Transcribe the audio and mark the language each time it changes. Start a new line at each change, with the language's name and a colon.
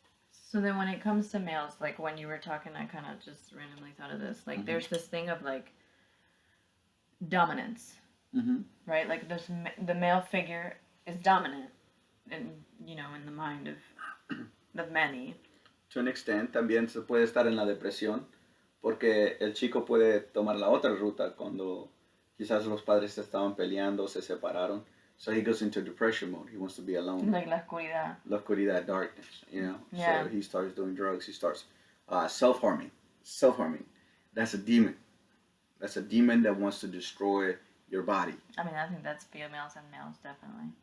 English: So then when it comes to males, like when you were talking, I kind of just randomly thought of this. Like there's this thing of like dominance, right? Like the male figure is dominant, in in the mind of many.
Spanish: To an extent, también se puede estar en la depresión porque el chico puede tomar la otra ruta cuando quizás los padres se estaban peleando, se separaron.
English: So he goes into depression mode. He wants to be alone.
Spanish: Like la oscuridad. La oscuridad, darkness,
English: Yeah. So he starts doing drugs. He starts self-harming. Self-harming. That's a demon. That's a demon that wants to destroy your body. I mean, I think that's females and males, definitely.